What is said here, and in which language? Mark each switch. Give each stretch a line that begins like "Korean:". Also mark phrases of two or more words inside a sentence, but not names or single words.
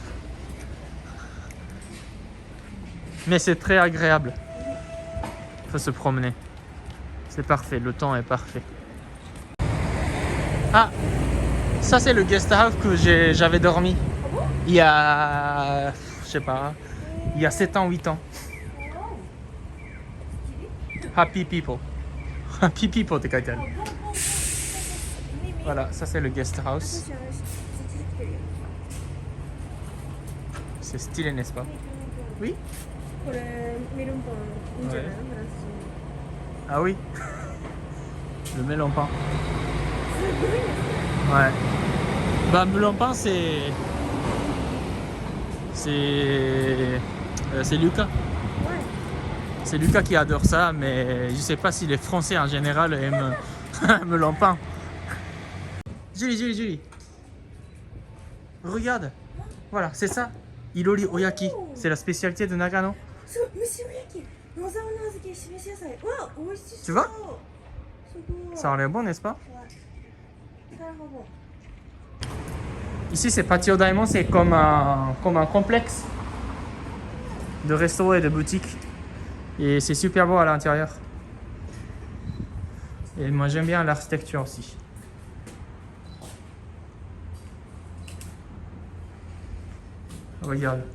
French: Mais c'est très agréable. Il faut se promener. C'est parfait, le temps est parfait. Ah, Ça c'est le
English: guest house
French: que j'avais dormi Ah bon? il y a, je sais pas, il y a 7 ans, 8 ans. Wow.
English: Happy people. Happy people
Japanese: って書いてある。あ、ボンボンボン。耳。
French: Voilà, ça c'est le guest
Japanese: あ、そう
English: house.
Japanese: じゃない。ちょっと来てるよ。
French: C'est stylé, n'est-ce pas? Oui?
Japanese: これメロンパンいいんじゃないの？フランス人。
French: Ah oui. Le melon pain.
Japanese: すごいね。
French: Ouais. Bah, melon pain, c'est Lucas.
Japanese: はい。
French: C'est Lucas qui adore ça, mais je sais pas si les Français en général aiment melon pain. Julie, Julie, Julie. Regarde. Voilà, c'est ça. Ilori Oyaki. C'est la spécialité de Nagano.
Japanese: すごい、蒸し焼き。野沢菜漬け、しめし野菜。わ、美味しそう。
French: Tu vois?
Japanese: すごい。
French: Ça a l'air bon, n'est-ce pas?
Japanese: なるほど。
French: Ici, c'est Patio Daimon, c'est comme un complexe de restaurants et de boutiques. Et c'est super beau à l'intérieur. Et moi, j'aime bien l'architecture aussi. Regarde.